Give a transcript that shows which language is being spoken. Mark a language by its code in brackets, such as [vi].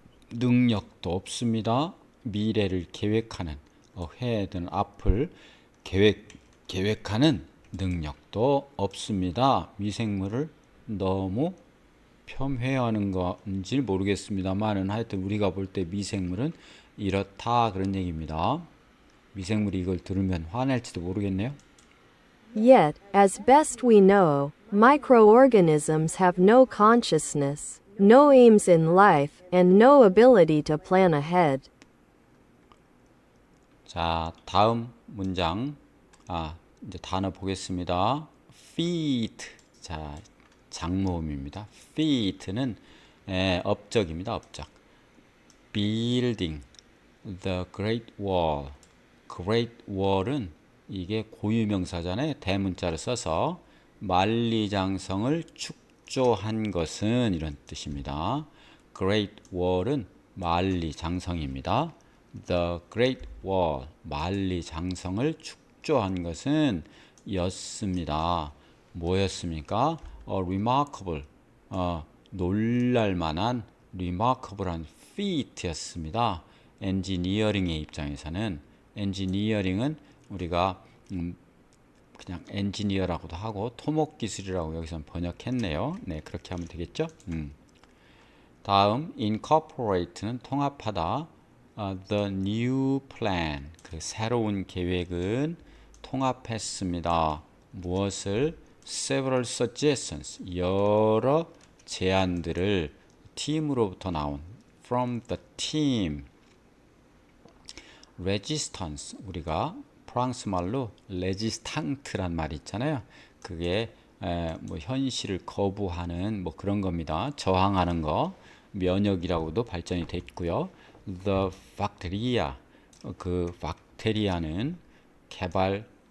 [ko] 능력도 없습니다. 미래를 계획하는, ahead는 앞을 계획하는 능력도 없습니다. 미생물을 너무 폄훼하는 건지 모르겠습니다만은 하여튼 우리가 볼 때 미생물은 이렇다 그런 얘기입니다. 미생물이 이걸 들으면 화낼지도 모르겠네요. [en] Yet, as best we know, microorganisms have no consciousness, no aims in life, and no ability to plan ahead. [ko] 자, 다음 문장. 이제 단어 보겠습니다. feat. 자, 장모음입니다. feat는 업적입니다. 업적. [en] building the great wall. [ko] great wall은 이게 고유명사잖아요. 대문자를 써서 만리장성을 축조한 것은 이런 뜻입니다. great wall은 만리장성입니다. [en] The great wall, [ko] 만리장성을 축조한 것은 였습니다. 뭐였습니까? remarkable, 놀랄만한 remarkable한 feat였습니다. 엔지니어링의 입장에서는 엔지니어링은 우리가 그냥 엔지니어라고도 하고 토목기술이라고 여기서 번역했네요. 네, 그렇게 하면 되겠죠. 다음 incorporate는 통합하다. [en] The new plan, [ko] 그 새로운 계획은 통합했습니다. 무엇을? [en] Several suggestions, [ko] 여러 제안들을 팀으로부터 나온 [en] from the team. [ko] resistance, 우리가 프랑스 말로 레지스탕트란 말이 있잖아요. 그게 뭐 현실을 거부하는 뭐 그런 겁니다. 저항하는 거. 면역이라고도 발전이 됐고요. [en] The bacteria, [ko] 그 박테리아는 개발했다.